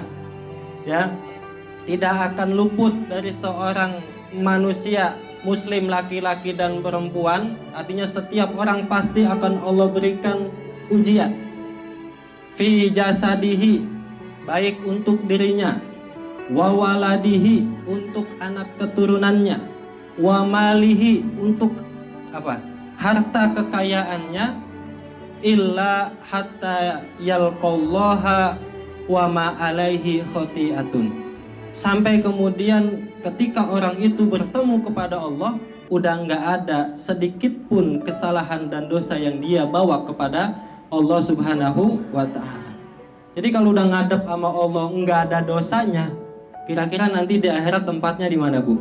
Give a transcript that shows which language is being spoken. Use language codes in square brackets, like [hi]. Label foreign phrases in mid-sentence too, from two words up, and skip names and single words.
[id] Ya, tidak akan luput dari seorang manusia muslim laki-laki dan perempuan, artinya setiap orang pasti akan Allah berikan ujian. [ar] Fi jasadihi, [id] baik untuk dirinya, [ar] wa waladihi, [id] untuk anak keturunannya, [ar] wa malihi, [id] untuk apa? Harta kekayaannya, [ar] illa hatta yalqallaha wa ma alaihi khoti'atun. [id] Sampai kemudian ketika orang itu bertemu kepada Allah, udah nggak ada sedikit pun kesalahan dan dosa yang dia bawa kepada Allah [ar] Subhanahu wa Ta'ala. [id] Jadi kalau udah ngadep sama Allah nggak ada dosanya, kira-kira nanti di akhirat tempatnya di mana Bu?